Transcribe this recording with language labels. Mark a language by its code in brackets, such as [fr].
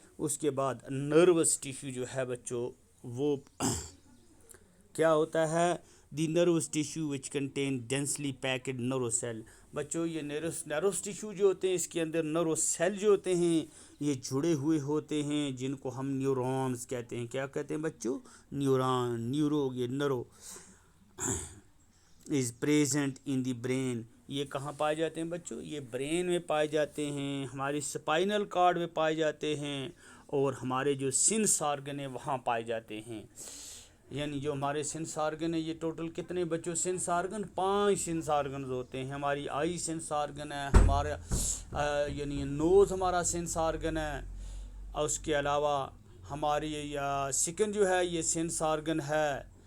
[ur] اس کے بعد nervous tissue جو ہے بچوں وہ کیا ہوتا ہے؟ [en] The nervous tissue which contain densely packed nerve cell. [ur] بچوں یہ نروس ٹیشو جو ہوتے ہیں اس کے اندر نرو سیل جو ہوتے ہیں یہ جڑے ہوئے ہوتے ہیں جن کو ہم نیورونز کہتے ہیں. کیا کہتے ہیں بچوں؟ نیورون. [en] Neuro یہ nerve is present in the brain. [ur] یہ کہاں پائے جاتے ہیں بچوں؟ یہ برین میں پائے جاتے ہیں، ہماری اسپائنل کارڈ میں پائے جاتے ہیں اور ہمارے جو سینس آرگن ہیں وہاں پائے جاتے ہیں. یعنی جو ہمارے سینس آرگن ہے یہ ٹوٹل کتنے بچوں سینس آرگن؟ 5 سینس آرگنز ہوتے ہیں. ہماری آئی سینس آرگن ہے، ہمارا یعنی نوز ہمارا سینس آرگن ہے، اور اس کے علاوہ ہماری سکن جو ہے یہ سینس آرگن ہے.